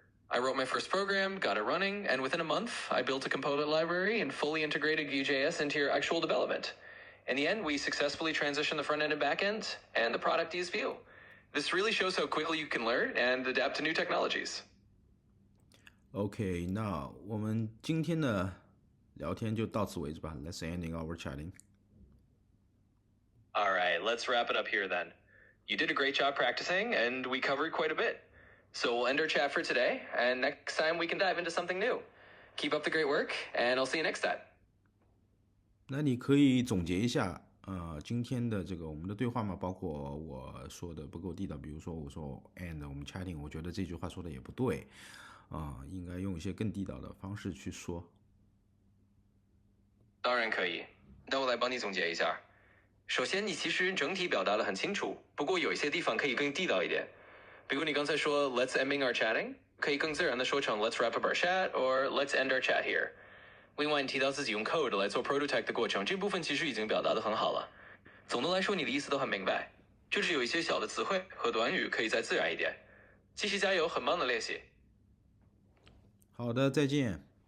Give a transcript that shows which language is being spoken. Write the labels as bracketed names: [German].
[English] I wrote my first program, got it running, and within a month, I built a component library and fully integrated Vue.js into your actual development. In the end, we successfully transitioned the front end and back end, and the product used Vue. This really shows how quickly you can learn and adapt to new technologies. [Chinese] OK， 那我们今天的聊天就到此为止吧。 [English] Let's ending our chatting. All right, let's wrap it up here then. You did a great job practicing, and we covered quite a bit. So we'll end our chat for today, and next time we can dive into something new. Keep up the great work, and I'll see you next time. [Chinese] 那你可以总结一下，今天的这个我们的对话吗？包括我说的不够地道，比如说我说 [English] and [Chinese] 我们 [English] chatting， [Chinese] 我觉得这句话说的也不对，应该用一些更地道的方式去说。当然可以，那我来帮你总结一下。首先，你其实整体表达得很清楚，不过有一些地方可以更地道一点。比如你刚才说 [English] "Let's ending our chatting"， [Chinese] 可以更自然的说成 [English] "Let's wrap up our chat" [Chinese] or [English] "Let's end our chat here"。 [Chinese] 另外，你提到自己用 code 来做 prototype 的过程，这部分其实已经表达得很好了。总的来说，你的意思都很明白，就是有一些小的词汇和短语可以再自然一点。继续加油，很棒的练习。好的，再见。